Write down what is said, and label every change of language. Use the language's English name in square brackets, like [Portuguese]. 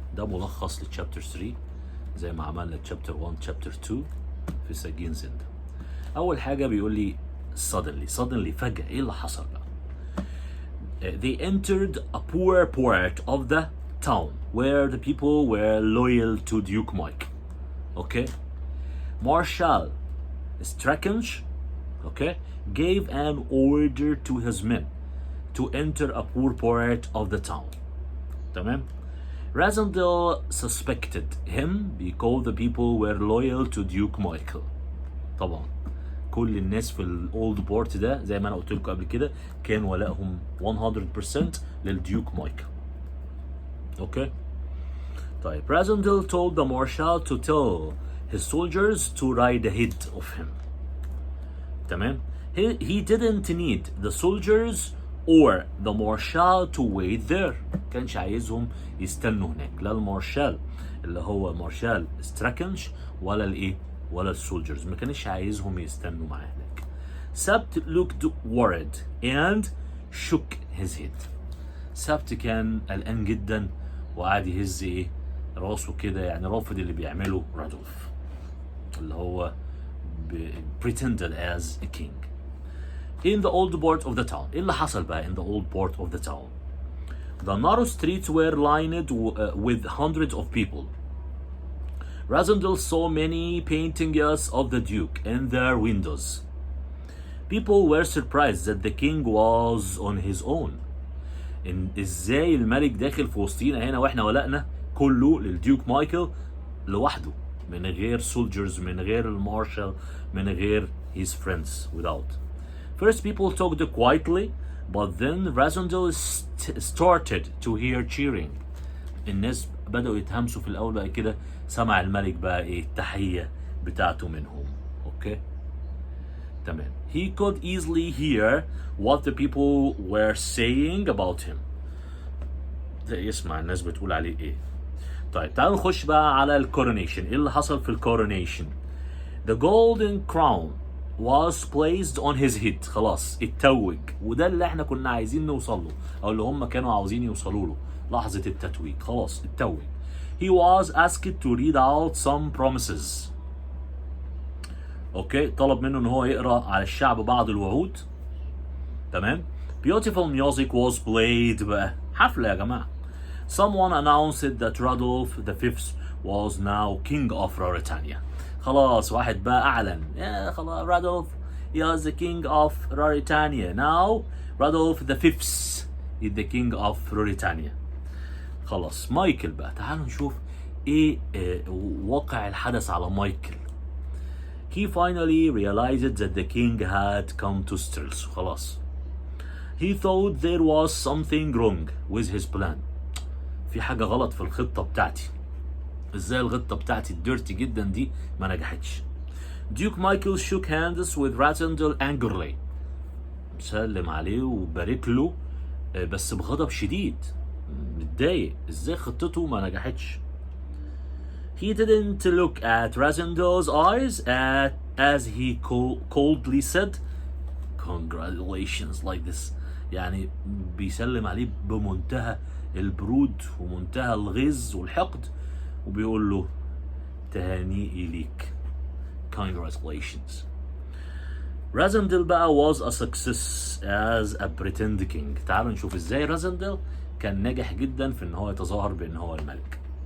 [Arabic] ده ملخص للchapter 3 زي ما عملنا chapter 1 chapter 2 في سجين زندا. أول حاجة بيقول لي [English] suddenly [Arabic] فجأة إيه اللي حصل بقى؟ [English] They entered a poor part of the town where the people were loyal to Duke Mike. Okay? Marshal Strakench, okay, gave an order to his men to enter a poor part of the town. [Arabic] تمام؟ [English] Razendel suspected him because the people were loyal to Duke Michael. [Arabic] طبعا كل الناس في الاولد بورت ده زي ما انا قلت لكم قبل كده كان ولائهم 100% للديوك مايكل. اوكي؟ طيب [English] Razendel told the marshal to tell his soldiers to ride ahead of him. [Arabic] تمام؟ [English] He didn't need the soldiers or the marshal to wait there. [Arabic] كانش عايزهم يستنوا هناك، لا المارشال اللي هو مارشال ستراكنش ولا الايه ولا السولجرز، ما كانش عايزهم يستنوا معاه هناك. [English] سبت looked worried and shook his head. [Arabic] سبت كان قلقان جدا وقعد يهز ايه راسه كده، يعني رافض اللي بيعمله رادولف اللي هو [English] pretended as a king. In the old port of the town. [Arabic] ايه اللي حصل بقى [English] in the old port of the town? The narrow streets were lined with hundreds of people. Razendel saw many paintings of the Duke in their windows. People were surprised that the king was on his own. [Arabic] إن ازاي الملك داخل في وسطينا هنا واحنا ولقنا كله للديوك مايكل لوحده من غير soldiers، من غير المارشال، من غير [English] his friends without. First people talked quietly, but then Razendel started to hear cheering. [Arabic] الناس بدأوا يتهمسوا في الأول، بقى كده سمع الملك بقى إيه التحية بتاعته منهم. أوكي؟ تمام. [English] He could easily hear what the people were saying about him. [Arabic] ده يسمع الناس بتقول عليه إيه. طيب تعالوا نخش بقى على الكورونيشن. إيه اللي حصل في الكورونيشن؟ [English] The golden crown was placed on his head. [Arabic] خلاص اتوج، وده اللي احنا كنا عايزين نوصل له او اللي هم كانوا عاوزين يوصلوا له لحظة التتويج. خلاص اتوج. [English] He was asked to read out some promises. [Arabic] اوكي، طلب منه ان هو يقرا على الشعب بعض الوعود. تمام. [English] Beautiful music was played [Arabic] بقى، حفلة يا جماعة. [English] Someone announced that Rudolph V was now king of Ruritania. [Arabic] خلاص واحد بقى اعلن يا خلاص رادولف [English] is the king of Ruritania. Now Rudolph V is the king of Ruritania. [Arabic] خلاص مايكل بقى، تعالوا نشوف ايه واقع الحدث على مايكل. [English] He finally realized that the king had come to Stills. [Arabic] خلاص. [English] He thought there was something wrong with his plan. [Arabic] في حاجة غلط في الخطة بتاعتي. ازاي الخطة بتاعتي الديرتي جدا دي ما نجحتش. [English] Duke Michael shook hands with Razendel angrily. [Arabic] سلم عليه وبارك له بس بغضب شديد، متضايق ازاي خطته ما نجحتش. [English] He didn't look at Razendel's eyes as he coldly said congratulations like this. [Arabic] يعني بيسلم عليه بمنتهى البرود ومنتهى الغيظ والحقد وبيقول له تهانيئي ليك congratulations. [English] Razendel بقى was a success as a pretend king. [Arabic] تعالوا نشوف ازاي Razendel كان ناجح جدا في ان هو يتظاهر بان هو الملك.